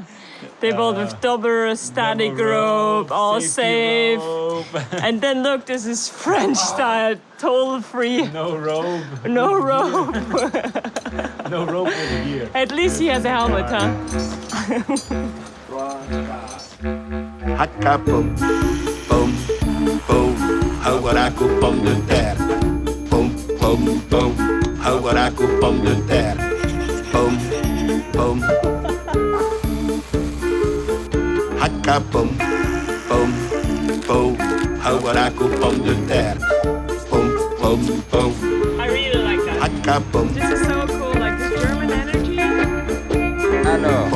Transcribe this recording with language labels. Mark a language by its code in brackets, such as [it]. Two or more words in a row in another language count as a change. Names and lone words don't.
[en] They built with double static rope, all safe. And then look, this is French style, total free. No rope. No rope. No rope with gear. At least he has a helmet, huh? Haka pom, pom, pom, hagaraku [fr] pomme de terre. Pom, pom, pom, hagaraku pomme de terre. Pom, pom. Haka pom, pom, pom, hagaraku pomme de terre. Pom, pom, pom. [en] I really like that. Haka pom. This is so cool, like this German energy. [fr] Alors.